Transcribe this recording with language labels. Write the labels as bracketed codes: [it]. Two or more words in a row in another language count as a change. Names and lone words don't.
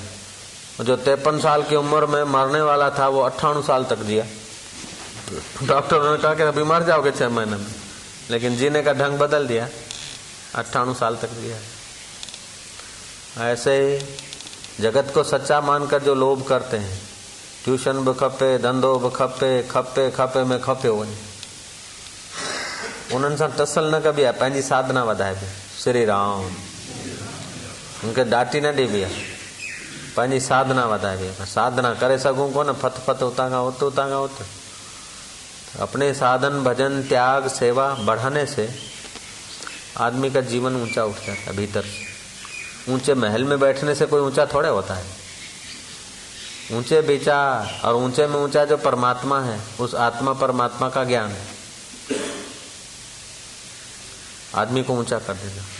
[hi] जो 53 साल की उम्र में मरने वाला था, वो 98 साल तक जिया। डॉक्टरों ने कहा कि अभी मर जाओगे 6 महीने में, लेकिन जीने का ढंग बदल दिया, 98 साल तक जिया। ऐसे ही जगत को सच्चा मानकर जो लोभ करते हैं, [sd] ट्यूशन बि खपे, धंधो बि खपे, खपे खपे में खपे वञे। उन्हनि सां टसल न कबी आहे, पंहिंजी साधना वधाइबी। श्री राम उनखे डाटी न ॾिबी आहे, पंहिंजी साधना वधाइबी आहे। साधना करे सघूं कोन, फत फत उतां खां उत, उतां खां उत। [hi] अपने साधन, भजन, त्याग, सेवा बढ़ाने से आदमी का जीवन ऊंचा उठ जाता है भीतर से। ऊंचे महल में बैठने से कोई ऊंचा थोड़े होता है। ऊंचे विचार और ऊंचे में ऊंचा जो परमात्मा है, उस आत्मा परमात्मा का ज्ञान है, आदमी को ऊंचा कर देगा।